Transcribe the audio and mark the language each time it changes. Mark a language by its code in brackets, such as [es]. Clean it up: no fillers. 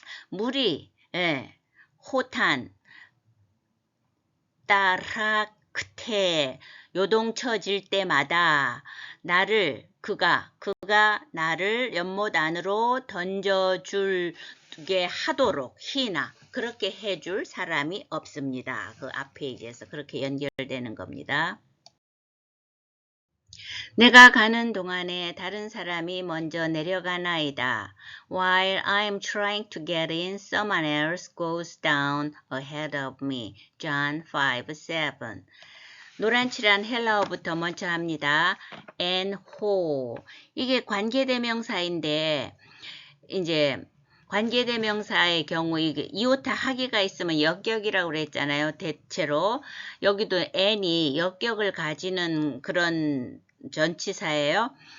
[ko] 물이 호탄 따라크테 요동쳐질 때마다 그가 나를 연못 안으로 던져줄게 하도록 그렇게 해줄 사람이 없습니다. 그 앞 페이지에서 그렇게 연결되는 겁니다. 내가 가는 동안에 다른 사람이 먼저 내려가나이다. [en] While I'm trying to get in, someone else goes down ahead of me. John 5:7. [ko] 노란칠한 헬라어부터 먼저 합니다. and who. 이게 관계대명사인데 이제 관계대명사의 경우 이게 이오타 하기가 있으면 역격이라고 그랬잖아요. 대체로 여기도 and이 역격을 가지는 그런 전치사예요.